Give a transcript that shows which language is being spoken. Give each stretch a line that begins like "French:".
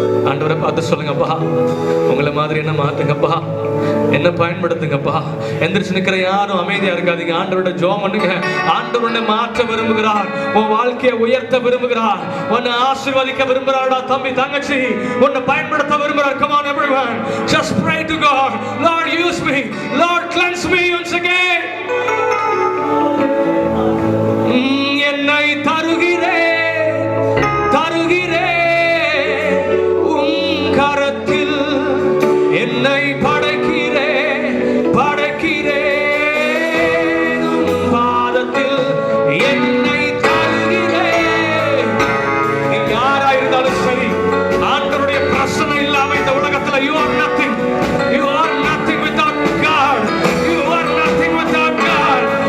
Tamil: ஆண்டவரை பார்த்து சொல்லுங்கப்பா, உங்களை மாதிரி என்ன மாத்துங்கப்பா, என்ன பயன்படுத்துங்கப்பா. எந்திரிச்சு நிக்கிற யாரும் அமைதியா இருக்காதீங்க. ஆண்டவரோட ஜெபம் பண்ணுங்க. ஆண்டவர் உன்னை மாற்ற விரும்புகிறார், உன் வாழ்க்கையை உயர்த்த விரும்புகிறார், உன்னை ஆசீர்வதிக்க விரும்புகிறாடா. தம்பி தங்கச்சி, உன்னை பயன்படுத்த விரும்புகிறார்.
English: Come on everyone, just pray to God. Lord, use me. Lord, cleanse me once again.
Tamil: என்னை தருகிறேன், தருகிறேன் உம் கரத்தில், என்னை படைக்கிறேன், படைக்கிறேன் உம் பாதத்தில், என்னை தருகிறேன். நீ யாரா இருந்தாலும் சரி, ஆண்டவருடைய பிரசனை இல்லாம இந்த உலகத்துல
English: you are nothing. You are nothing without God. You are nothing without God.